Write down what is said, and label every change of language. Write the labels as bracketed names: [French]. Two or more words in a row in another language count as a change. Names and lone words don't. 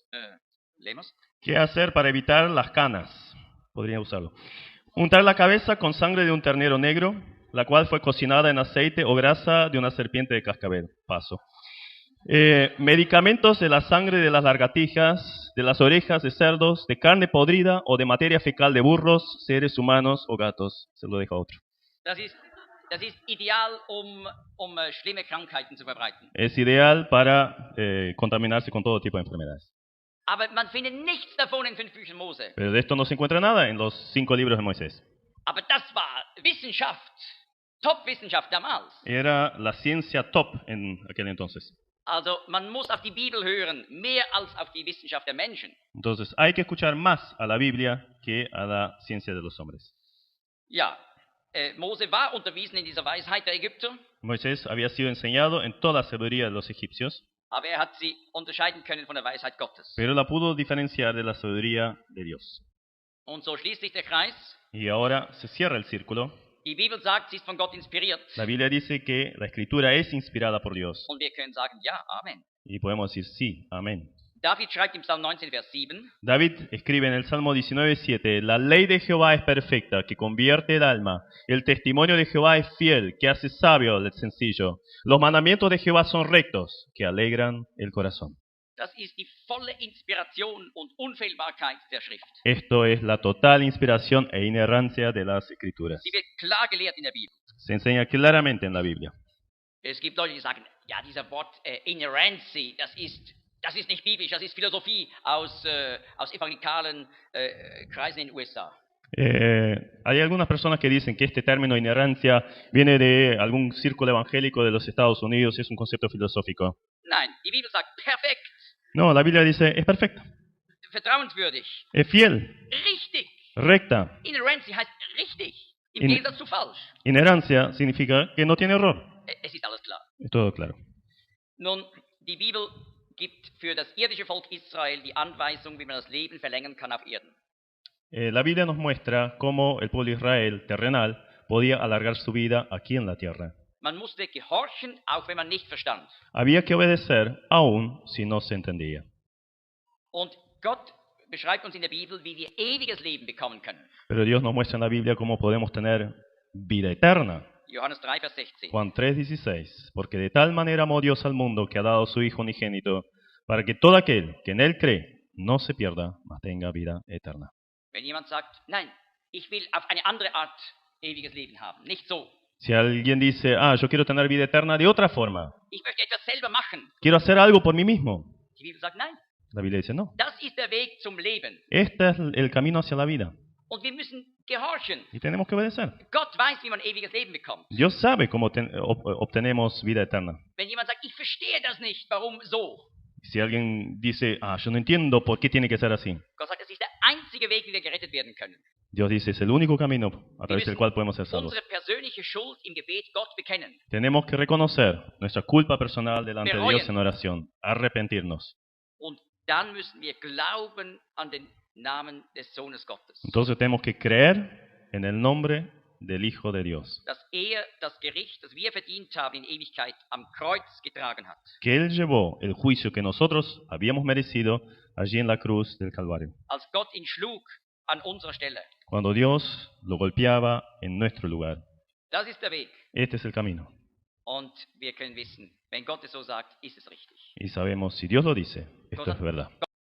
[Spanish] Leemos. ¿Qué hacer para evitar las canas? Podría usarlo. Untar la cabeza con sangre de un ternero negro, la cual fue cocinada en aceite o grasa de una serpiente de cascabel. Paso. Medicamentos de la sangre de las lagartijas, de las orejas de cerdos, de carne podrida o de materia fecal de burros, seres humanos o gatos. Se lo dejo a otro. [German] Das ist ideal, schlimme Krankheiten zu verbreiten. [Spanish] Es ideal para contaminarse con todo tipo de enfermedades. [German] Aber man findet nichts davon in 5 Büchern Mose. [Spanish] Pero de esto no se encuentra nada en los 5 libros de Moisés. [German] Aber das war Wissenschaft, Top-Wissenschaft damals. [Spanish] Era la ciencia top en aquel entonces. [German] Also man muss auf die Bibel hören, mehr als auf die Wissenschaft der Menschen. [Spanish] Entonces hay que escuchar más a la Biblia que a la ciencia de los hombres. [German] Ja, Mose war unterwiesen in dieser Weisheit der Ägypter, [Spanish] Moisés había sido enseñado en toda la sabiduría de los egipcios, [German] aber hat sie unterscheiden können von der Weisheit Gottes. [Spanish] pero la pudo diferenciar de la sabiduría de Dios. [German] Und so schließt sich der Kreis. [Spanish] Y ahora se cierra el círculo. [German] Die Bibel sagt, sie ist von Gott inspiriert. [Spanish] La Biblia dice que la escritura es inspirada por Dios. [German] Und wir können sagen, ja, Amen. [Spanish] Y podemos decir sí, amén. [German] David schreibt im Psalm 19, Vers 7, [Spanish] David escribe en el Salmo 19:7, la ley de Jehová es perfecta, que convierte el alma. El testimonio de Jehová es fiel, que hace sabio al sencillo. Los mandamientos de Jehová son rectos, que alegran el corazón. [German] das ist die volle Inspiration und Unfehlbarkeit der Schrift. [Spanish] Esto es la total inspiración e inerrancia de las escrituras. [German] Sie wird klar gelehrt in der Bibel. [Spanish] Se enseña claramente en la Biblia. [German] Es gibt Leute, die sagen, ja, dieser Wort Inerrancy, das ist nicht biblisch, das ist Philosophie aus evangelikalen Kreisen in den USA. [Spanish] Hay algunas personas que dicen que este término inerrancia viene de algún círculo evangélico de los Estados Unidos, es un concepto filosófico. [German] Nein, die Bibel sagt perfekt, [Spanish] No, la Biblia dice, es perfecta, [German] vertrauenswürdig, [Spanish] es fiel, [German] richtig. [Spanish] recta. [German] Inerrancy heißt richtig, im In- Gegensatz zu falsch. [Spanish] Inerrancia significa que no tiene error. [German] Es ist alles klar. [Spanish] Es todo claro. [German] Nun, die Bibel gibt für das irdische Volk Israel die Anweisung, wie man das Leben verlängern kann auf Erden. [Spanish] La Biblia nos muestra cómo el pueblo de Israel terrenal podía alargar su vida aquí en la tierra. [German] Man musste gehorchen, auch wenn man nicht verstand. [Spanish] Había que obedecer aún si no se entendía. [German] Und Gott beschreibt uns in der Bibel, wie wir ewiges Leben bekommen können. [Spanish] Pero Dios nos muestra en la Biblia cómo podemos tener vida eterna. [German] Johannes 3, Vers 16. [Spanish] Juan 3:16, porque de tal manera amó Dios al mundo que ha dado a su Hijo unigénito, para que todo aquel que en Él cree no se pierda, mas tenga vida eterna. [German] Wenn jemand sagt, nein, ich will auf eine andere Art ewiges Leben haben, nicht so. [Spanish] Si alguien dice, yo quiero tener vida eterna de otra forma, [German] Ich möchte etwas selber machen. [Spanish] quiero hacer algo por mí mismo, [German] Die Bibel sagt, nein, [Spanish] la Biblia dice no. [German] das ist der Weg zum Leben. [Spanish] Este es el camino hacia la vida [German] Und wir müssen gehorchen. [Spanish] y tenemos que obedecer. [German] Gott weiß, wie man ewiges Leben bekommt. [Spanish] Dios sabe cómo obtenemos vida eterna. [German] Wenn jemand sagt, ich verstehe das nicht, warum so? [Spanish] Si alguien dice, yo no entiendo por qué tiene que ser así, [German] Gott sagt, das ist der einzige Weg, wie wir gerettet werden können. [Spanish] Dios dice, es el único camino a [German] Wir [Spanish] través del [German] müssen [Spanish] cual podemos ser salvos. [German] unsere persönliche Schuld im Gebet Gott bekennen. [Spanish] Tenemos que reconocer nuestra culpa personal delante de Dios en oración, arrepentirnos. [German] Und dann müssen wir glauben an den Namen des Sohnes Gottes. [Spanish] Entonces tenemos que creer en el nombre del Hijo de Dios, [German] Dass das Gericht, das wir verdient haben in Ewigkeit, am Kreuz getragen hat. [Spanish] que Él llevó el juicio que nosotros habíamos merecido allí en la cruz del Calvario, [German] Als Gott ihn schlug an unserer Stelle. [Spanish] cuando Dios lo golpeaba en nuestro lugar. [German] Das ist der Weg. [Spanish] Este es el camino. [German] Und wir können wissen, wenn Gott es so sagt, ist es richtig. [Spanish] Y sabemos, si Dios lo dice, esto es verdad.